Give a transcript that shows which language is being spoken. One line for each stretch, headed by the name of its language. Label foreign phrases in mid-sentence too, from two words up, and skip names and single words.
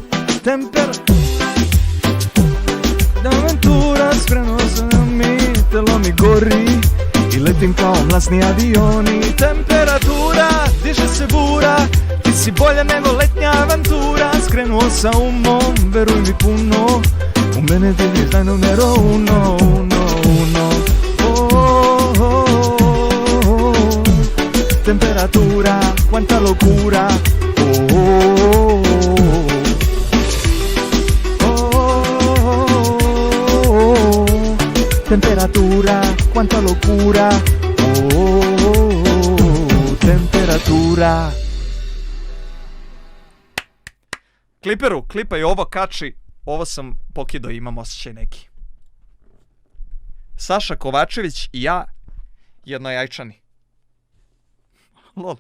Serbian: Avantura, skrenuo sam mi, telo mi gori i letim kao mlasni avioni. Temperatura, diže se bura, ti si bolja nego letnja avantura. Skrenuo sam umom, veruj mi puno, u mene ti je znaj
Spanish: numero uno. Temperatura, quanta locura, temperatura, quanta locura,
Serbian: temperatura. Kliperu, klipaj ovo, kači. Ovo sam pokidao, imam osjećaj neki. Saša Kovačević i ja, jednojajčani.